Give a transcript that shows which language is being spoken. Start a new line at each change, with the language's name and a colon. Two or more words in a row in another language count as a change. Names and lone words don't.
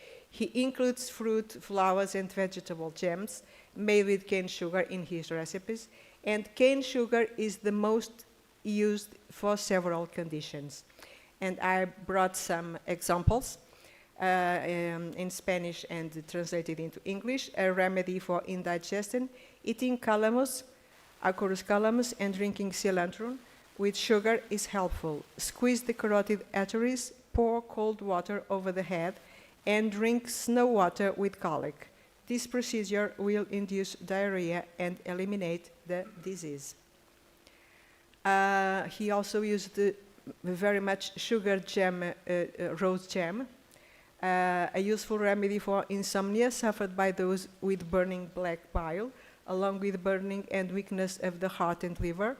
English: He includes fruit, flowers, and vegetable jams made with cane sugar in his recipes, and cane sugar is the most used for several conditions. And I brought some examples in Spanish and translated into English. A remedy for indigestion: eating calamus, Acorus calamus, and drinking cilantro with sugar is helpful. Squeeze the carotid arteries, pour cold water over the head, and drink snow water with colic. This procedure will induce diarrhea and eliminate the disease. He also used very much sugar jam, rose jam, a useful remedy for insomnia suffered by those with burning black bile, along with burning and weakness of the heart and liver.